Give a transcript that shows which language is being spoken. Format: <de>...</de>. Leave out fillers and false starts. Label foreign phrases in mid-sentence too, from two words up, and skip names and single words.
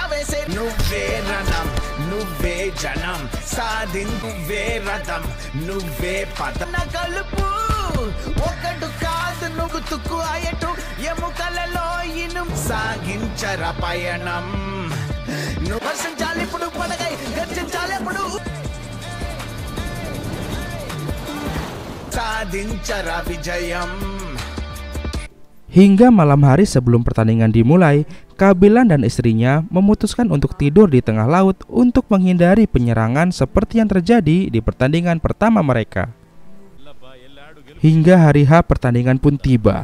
<te>వేసే నువ్వే రణం నువ్వే జనం సాధించువే రథం నువ్వే పదం కలుపు ఒకడు కాదు నువ్వు తుక్కు ఆయటు ఎముకలలో ఇను సాగించర పయనం నువ్వు వర్షించాలి ఇప్పుడు పడగై గర్జించాలి ఇప్పుడు సాధించరా విజయం.</te> <id>Hingga malam hari sebelum pertandingan dimulai, Kabilan dan istrinya memutuskan untuk tidur di tengah laut untuk menghindari penyerangan seperti yang terjadi di pertandingan pertama mereka. Hingga hari H pertandingan pun tiba.</id>